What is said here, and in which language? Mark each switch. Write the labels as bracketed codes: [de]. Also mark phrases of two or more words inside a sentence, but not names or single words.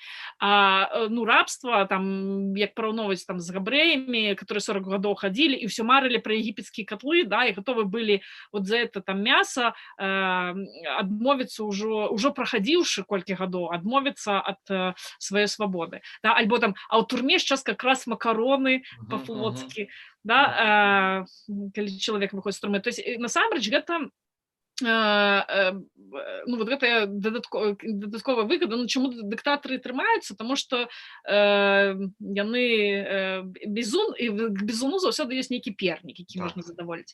[be] Ну, рабство, там, як параўноўваць там з габрэямі, которые 40 гадоў хадзілі і ўсё марылі пра егіпецкія котлы, да, і гатовы былі [ru] вот за это [be] там мяса адмовіцца ўжо прахадзіўшы колькі гадоў, адмовіцца ад сваёй свабоды. Да? Альбо там, а ў турме [ru] сейчас как раз [be] макароны па-флотскі, да, калі чалавек выходзіць з турмы. То есть, насамрэч, гэта ну, вот гэта дадатковая выгода. Ну, чаму дыктатары трымаюцца? Таму што яны бізун, і к бізуну заўсёды ёсць нейкі пернік, які можна задаволіць.